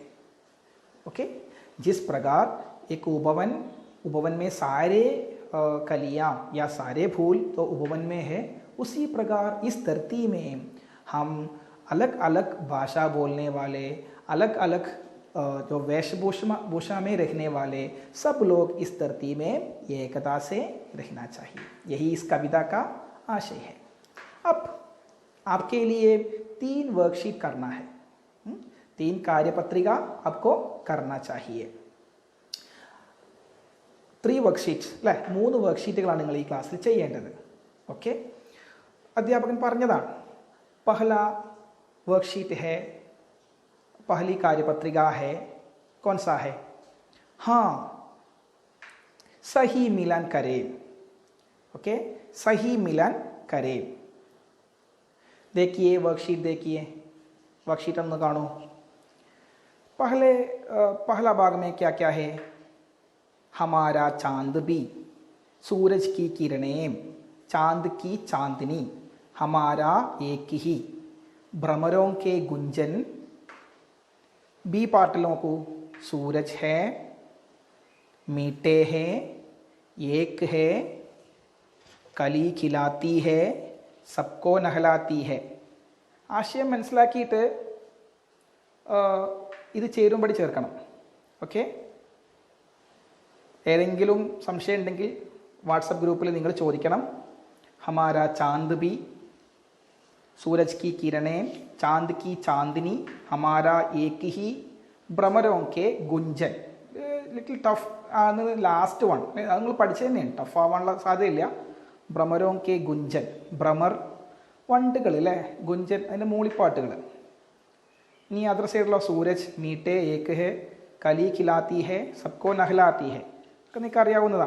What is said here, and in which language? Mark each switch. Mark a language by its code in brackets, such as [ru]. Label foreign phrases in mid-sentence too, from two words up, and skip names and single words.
[hi] ओके, जिस प्रकार एक उपवन में सारे कलियाँ या सारे फूल तो उपवन में है, उसी प्रकार इस धरती में हम अलग अलग भाषा बोलने वाले, अलग अलग जो वेशभूषा में रहने वाले सब लोग इस धरती में एकता से रहना चाहिए। यही इस कविता का आशय है। अब आपके लिए 3 वर्कशीट करना है, 3 कार्यपत्रिका आपको करना चाहिए। [ml] 3 വർക്ക്ഷീറ്റ്സ്, അല്ലേ? 3 വർക്ക്ഷീറ്റുകളാണ് നിങ്ങൾ ഈ ക്ലാസ്സിൽ ചെയ്യേണ്ടത്. ഓക്കെ, അധ്യാപകൻ പറഞ്ഞതാണ്. [hi] പഹല वर्कशीट है, पहली कार्यपत्रिका है, कौन सा है? हाँ, सही मिलन करें। ओके, सही मिलन करें। देखिए वर्कशीट, देखिए वर्कशीट [ml] ഒന്ന് കാണൂ. [hi] पहला भाग में क्या क्या है? हमारा चांद भी, सूरज की किरणें, चांद की चांदनी, हमारा एक ही, भ्रमरों के गुंजन, बी पाटलों को, सूरज है, मीठे हैं, एक है, कली खिलाती है, सबको नहलाती है. [ml] ആശയം മനസ്സിലാക്കിയിട്ട് ഇത് ചേരുംപടി ചേർക്കണം. ഓക്കെ, ഏതെങ്കിലും സംശയം ഉണ്ടെങ്കിൽ വാട്സപ്പ് ഗ്രൂപ്പിൽ നിങ്ങൾ ചോദിക്കണം. [hi] हमारा चांद भी, सूरज की किरणें, चांद की चांदनी, हमारा एक ही, भ्रमरों के गुंजन. [en] little tough [ml] ആണ് [en] last one. [ml] അത് നിങ്ങൾ പഠിച്ചു തന്നെയാണ്, ടഫ് ആവാനുള്ള സാധ്യതയില്ല. [hi] भ्रमरों के गुंजन, [ml] ഭ്രമർ വണ്ടുകൾ അല്ലേ, ഗുഞ്ചൻ അതിൻ്റെ മൂളിപ്പാട്ടുകൾ. ഇനി അതർ സൈഡിലോ [hi] सूरज, मीठे एक है, कली खिलाती है, सबको नहलाती है [ml] ഒക്കെ നിങ്ങൾക്ക് അറിയാവുന്നതാണ്.